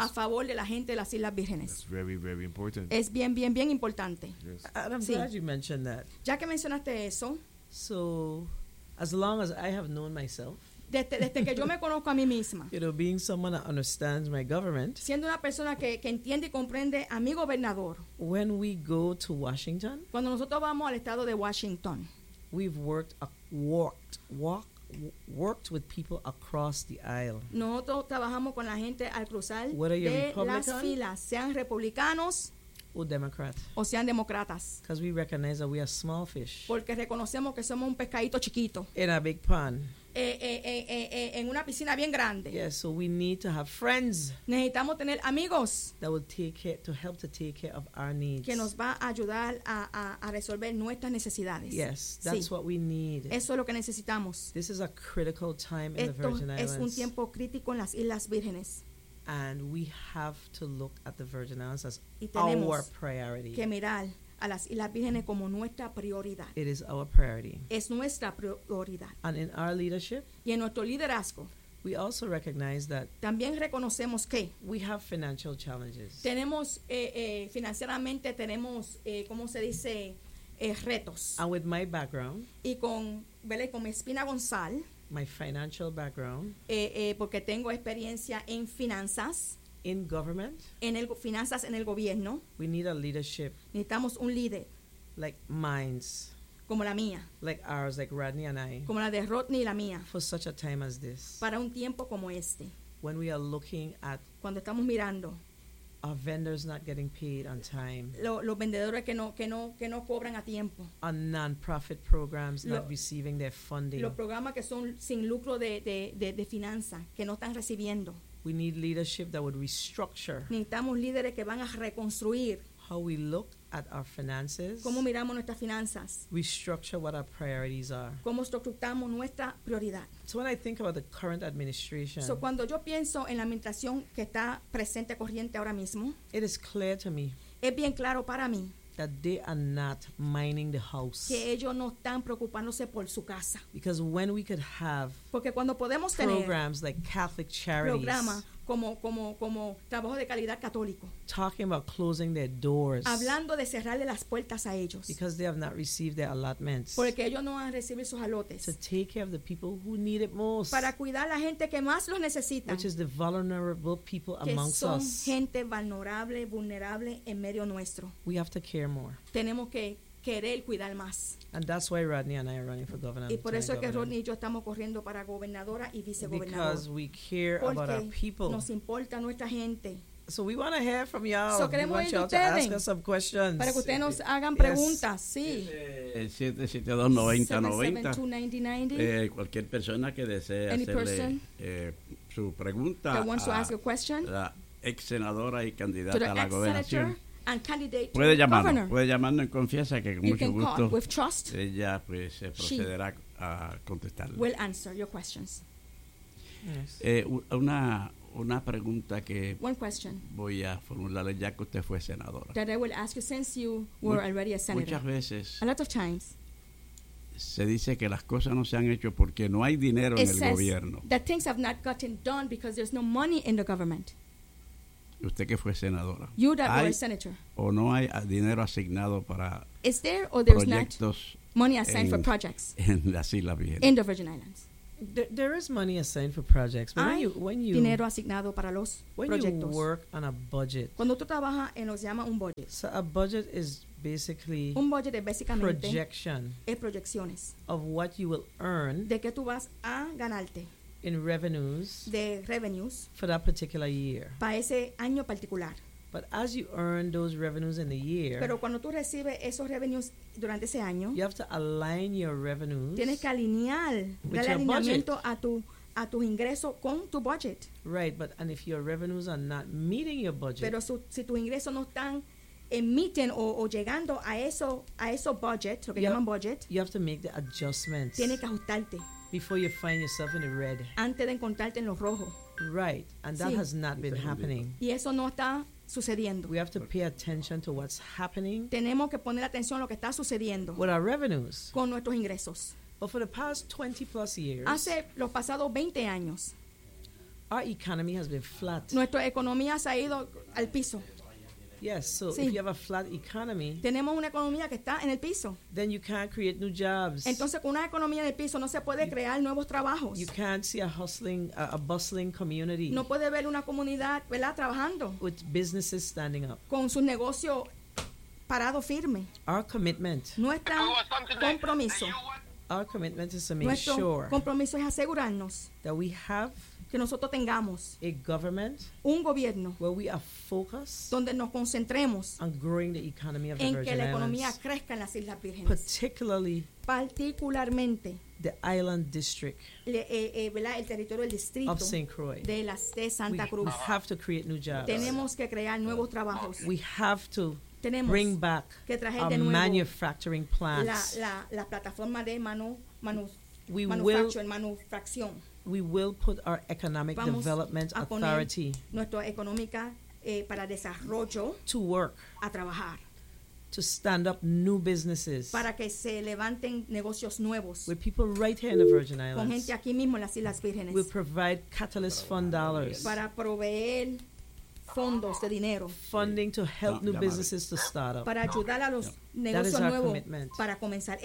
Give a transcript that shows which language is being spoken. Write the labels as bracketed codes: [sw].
[es] A favor de la gente de las Islas Vírgenes. [en] That's very, very important. [es] Es bien, bien, bien importante. [en] Yes. I'm glad you mentioned that. [es] Ya que mencionaste eso. [en] So, as long as I have known myself. [es] Desde que yo me conozco a mí misma. [en] You know, being someone that understands my government. [es] Siendo una persona que entiende y comprende a mi gobernador. [en] When we go to Washington. [es] Cuando nosotros vamos al estado de Washington. [en] We've worked with people across the aisle. [es] Nosotros trabajamos con la gente al cruzar de las filas, sean republicanos o Democrats. O sean demócratas. [en] Because we recognize that we are small fish. [es] Porque reconocemos que somos un pescadito chiquito. [en] In a big pond. [es] En una piscina bien grande. [en] Yes, so we need to have friends. [es] Necesitamos tener amigos. [en] That will help to take care of our needs. [es] Que nos va a ayudar a resolver nuestras necesidades. [en] Yes, that's what we need. [es] Eso es lo que necesitamos. [en] This is a critical time in the Virgin Islands. [es] Esto es un tiempo crítico en las Islas Vírgenes. [en] And we have to look at the Virgin Islands as our priority. [es] Que mirar a las Islas Vírgenes como nuestra prioridad. [en] It is our priority. [es] Es nuestra prioridad. [en] And in our leadership, [es] y en nuestro liderazgo, [en] we also recognize that [es] también reconocemos que [en] we have financial challenges. [es] Tenemos financieramente tenemos ¿cómo se dice? Retos. [en] And with my background, [es] y con ¿vale? Con mi espina dorsal, [en] my financial background, [es] porque tengo experiencia en finanzas. [en] In government, [es] en el finanzas en el gobierno, [en] we need a leadership. [es] Necesitamos un líder, [en] like mine, [es] como la mía, [en] like ours, like Rodney and I, [es] como la de Rodney y la mía, [en] for such a time as this, [es] para un tiempo como este, [en] when we are looking at, [es] cuando estamos mirando, [en] our vendors not getting paid on time, [es] los vendedores que no cobran a tiempo, [en] our non-profit programs not receiving their funding, [es] los programas que son sin lucro de finanzas que no están recibiendo. [en] We need leadership that would restructure. [es] Necesitamos líderes que van a reconstruir. [en] How we look at our finances. [es] Cómo miramos nuestras finanzas. [en] Restructure what our priorities are. [es] Cómo estructuramos nuestra prioridad. [en] So when I think about the current administration. [es] So cuando yo pienso en la administración que está presente corriente ahora mismo. [en] It is clear to me. [es] Es bien claro para mí. [en] That they are not mining the house. [es] Que ellos no están preocupándose por su casa. [en] Because when we could have. [es] Porque cuando podemos tener. [en] Programs like Catholic Charities. [es] Programas como trabajo de calidad católico. [en] Talking about closing their doors. [es] Hablando de cerrarle las puertas a ellos. [en] Because they have not received their allotments. [es] Porque ellos no han recibido sus alotes. [en] To take care of the people who need it most. [es] Para cuidar la gente que más los necesita. [en] Which is the vulnerable people amongst us. [es] Que son gente vulnerable en medio nuestro. [en] We have to care more. [es] Tenemos que querer cuidar más. [en] And that's why Rodney and I are running for governor. [es] Y por eso es que Rodney y yo estamos corriendo para gobernadora y vicegobernadora. [en] Because we care about our people. [es] Nos importa nuestra gente. [en] So we want to hear from y'all. So we want y'all [es] ustedes. [en] To ask us some questions. [es] Para que ustedes nos hagan yes. preguntas, sí. 772-9090. Cualquier persona que desee hacerle su pregunta. [en] That wants to ask a question. [es] La ex senadora y candidata a la gobernación. [en] And candidate to [es] puede llamarlo, [en] governor. [es] Puede llamarlo en confianza que con [en] you [es] mucho gusto [en] with trust, [es] ella pues se procederá a contestarle. [en] Will answer your questions. Yes. [es] Una pregunta que [en] one question [es] voy a formularle ya que usted fue senadora. [en] That I will ask you since you were already a senator. [es] Muchas veces. [en] A lot of times. [es] Se dice que las cosas no se han hecho porque no hay dinero en el gobierno. [en] That things have not gotten done because there's no money in the government. [es] Usted que fue senadora. [en] You that were a senator. [es] ¿O no hay dinero asignado para [en] is there or there's [es] proyectos [en] not money assigned for projects [es] en las Islas Vírgenes? [en] In the Virgin Islands. There is money assigned for projects. But when you [es] dinero asignado para los [en] when [es] proyectos. [en] You work on a budget. [es] Cuando tú trabajas en lo que se llama un budget. [en] So a budget is basically [es] un budget es básicamente [en] projection [es] es proyecciones [en] of what you will earn [es] de que tú vas a ganarte [en] in revenues [es] de revenues [en] for that particular year. [es] Para ese año particular. [en] But as you earn those revenues in the year, [es] pero cuando tú recibes esos revenues durante ese año, [en] you have to align your revenues. [es] Tienes que alinear el alineamiento a tu ingreso con tu budget. [en] Right, but and if your revenues are not meeting your budget, [es] pero si tus ingresos no están emiten o llegando a eso budget, lo que llaman budget, [en] you have to make the adjustments. [es] Tienes que ajustarte [en] before you find yourself in the red. [es] Antes de encontrarte en los rojos. [en] Right, and that has not been happening. [es] Y eso no está sucediendo. [en] We have to pay attention to what's happening. [es] Tenemos que poner atención a lo que está sucediendo. [en] With our revenues. [es] Con nuestros ingresos. [en] But for the past 20 plus years. [es] Hace los pasados 20 años. [en] Our economy has been flat. [es] Nuestra economía se ha ido al piso. [en] Yes, so if you have a flat economy. [es] Tenemos una economía que está en el piso. [en] Then you can't create new jobs. [es] Entonces con una economía en el piso no se puede crear nuevos trabajos. [en] You can't see a hustling, a bustling community. [es] No puede ver una comunidad, ¿verdad?, trabajando. [en] With businesses standing up. [es] Con sus negocios parado firme. [en] Our commitment. [es] Nuestro compromiso. [en] Our commitment is to make sure. [es] Compromiso es asegurarnos. [en] That we have [es] que nosotros tengamos [en] a government [es] un gobierno [en] where we are focused [es] donde nos concentremos [en] on growing the economy of the [es] en [en] Virgin [es] que la economía [en] Islands, [es] crezca en las Islas Vírgenes. Particularmente [en] the island district [es] el territorio del distrito [en] of St. Croix. [es] De Santa [en] we [es] Cruz. [en] We have to create new jobs. [es] Tenemos que crear nuevos trabajos. [en] We have to bring back [es] que traer [en] our [es] de nuevo [en] manufacturing plants. [es] La plataforma de manufacturación. [en] We will put our economic [es] vamos [en] development [es] a [en] authority [es] nuestra económica, para desarrollo [en] to work [es] a trabajar [en] to stand up new businesses [es] para que se levanten negocios nuevos [en] with people right here in the Virgin Islands [es] con gente aquí mismo en las Islas Vírgenes. [en] We'll provide catalyst fund dollars [es] para proveer fondos de dinero [en] funding to help new businesses to start up [es] para ayudar a los negocios nuevos para comenzar.